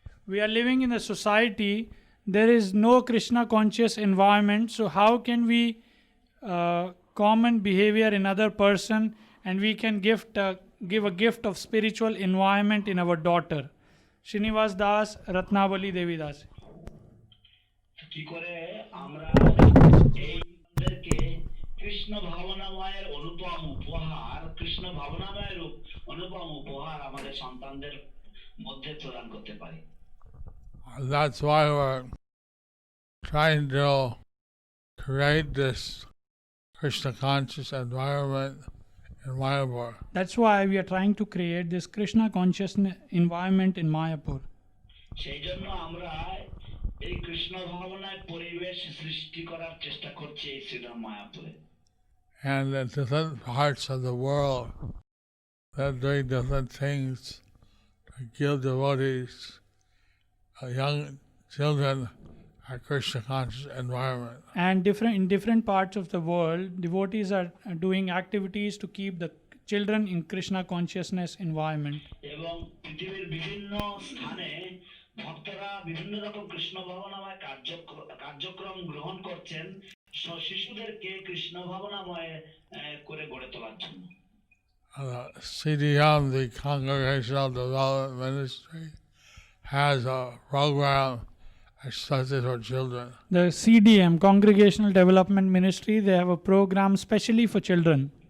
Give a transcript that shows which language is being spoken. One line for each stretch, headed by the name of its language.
English: we are living in a society, there is no Krishna conscious environment, so how can we common behavior in other person and we can give a gift of spiritual environment in our daughter? Srinivas Das, Ratnavali Devi Das.
Bangla: কি করে আমরা এইদেরকে কৃষ্ণ ভাবনাময়ের অনুপম উপহার, কৃষ্ণ ভাবনাময়ের অনুপম উপহার আমাদের সন্তানদের মধ্যে প্রদান করতে পারি?
English: That's why we're trying to create this Krishna conscious environment in Mayapur. That's why we are trying to create this Krishna conscious environment in Mayapur.
Bangla: সেই জন্য আমরা এই কৃষ্ণ ভাবনায় পরিবেশ সৃষ্টি করার চেষ্টা করছি এই শ্রীরাম মায়াপুরে।
English: And in different parts of the world, they're doing different things to give devotees, young children, a Krishna conscious environment. And in different parts of the world, devotees are doing activities to keep the children in Krishna consciousness environment.
Bangla: এবং পৃথিবীর বিভিন্ন স্থানে ভক্তরা বিভিন্ন রকম কৃষ্ণ ভাবনাময় কার্যক্রম গ্রহণ করছেন শিশুদেরকে কৃষ্ণ ভাবনাময় করে গড়ে তোলার জন্য।
English: CDM, the Congregational Development Ministry, has a program especially for children. The CDM, Congregational Development Ministry, they have a program specially for children.